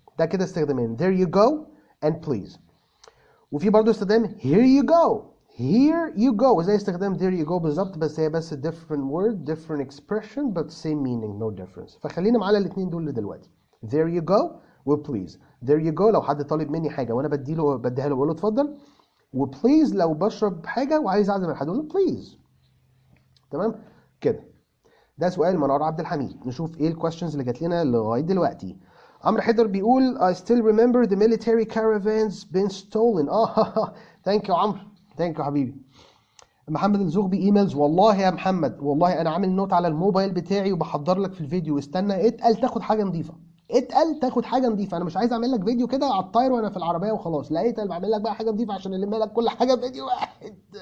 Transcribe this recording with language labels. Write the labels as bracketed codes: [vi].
[ar] ده كده استخدامين [en] there you go and please. [ar] وفي برضه استخدام here you go، here you go زي استخدام there you go بالظبط، بس هي بس [en] different word different expression but same meaning no difference. [ar] فخلينا معانا الاثنين دول دلوقتي، [en] there you go [ar] و please. [en] there you go [ar] لو حد طالب مني حاجه وانا بديها له بقول له اتفضل، وبليز لو بشرب حاجه وعايز اعزم على حد اقول له please، تمام كده. ده سؤال منار عبد الحميد. نشوف ايه الكويستشنز اللي جات لنا لغايه دلوقتي. عمرو حيدر بيقول [en] I still remember the military caravans been stolen. [ar] ثانك يو عمرو، ثانك يو حبيبي. محمد الزغبي ايميلز. والله يا محمد، والله انا عامل نوت على الموبايل بتاعي وبحضر لك في الفيديو. استنى، اتقل تاخد حاجه نظيفه، اتقل تاخد حاجه نظيفه. انا مش عايز اعمل لك فيديو كده على الطاير وانا في العربيه وخلاص، لا اتقل بعمل لك بقى حاجه نظيفه عشان الم لك كل حاجه في فيديو واحد.